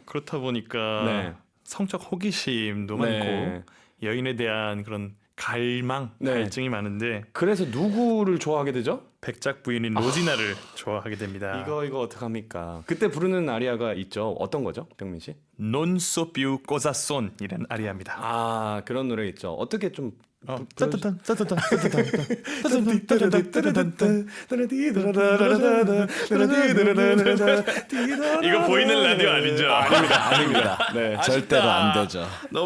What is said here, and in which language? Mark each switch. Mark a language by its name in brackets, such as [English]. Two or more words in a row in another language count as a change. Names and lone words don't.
[Korean] 그렇다 보니까 네. 성적 호기심도 네. 많고 여인에 대한 그런 갈망, 네. 갈증이 많은데 그래서 누구를 좋아하게 되죠? 백작 부인인 로지나를 좋아하게 됩니다. 이거 어떡합니까? 그때 부르는 아리아가 있죠. 어떤 거죠, 병민 씨? [Italian] Non so più cosa son [Korean] 이라는 아리아입니다. 아, 그런 노래 있죠. 어떻게 좀 따뜻한 따뜻한 이거 보이는 라디오 아니죠? 아닙니다. 네. 절대로 안 되죠. 너무